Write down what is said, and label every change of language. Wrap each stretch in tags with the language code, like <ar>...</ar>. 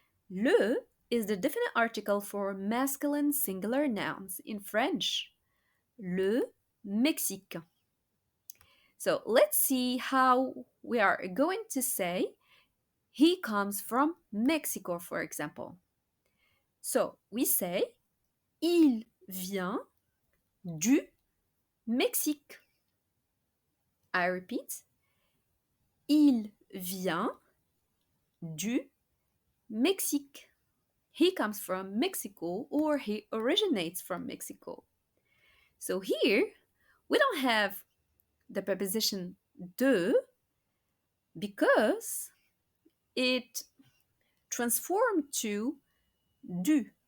<en>Le is the definite article for masculine singular nouns in French.</en> <fr>Le Mexique.</fr> <en>So let's see how we are going to say he comes from Mexico, for example. So we say</en> <fr>il vient du Mexique.</fr> <en>I repeat,</en> <fr>il vient du Mexique.</fr> <en>he comes from Mexico or he originates from Mexico. So here we don't have the preposition de because it transformed to du.</en>